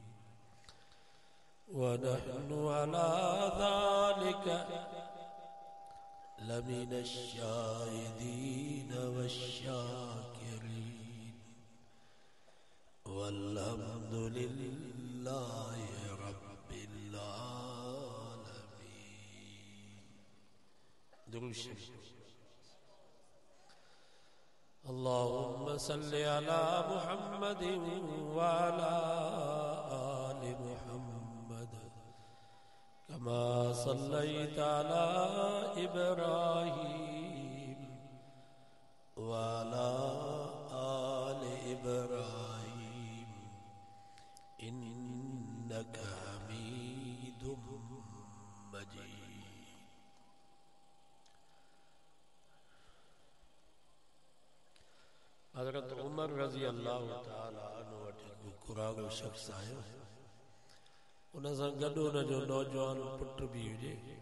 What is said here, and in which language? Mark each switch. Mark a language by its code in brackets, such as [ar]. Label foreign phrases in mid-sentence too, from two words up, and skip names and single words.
[ar] ونحن على ذلك لمن الشاهدين والشاكرين. والحمد لله رب العالمين. [sd] दुरूद शरीफ। [ar] اللهم صل على محمد وعلى آل محمد كما صليت على إبراهيم وعلى آل إبراهيم إنك حميد مجيد. [sd] हज़रत उमर [ar] رضي الله تعالى عنه [sd] वटि कुरागो शख्स आयो। उन सां गॾु उन जो नौजवान पुटु बि हुजे।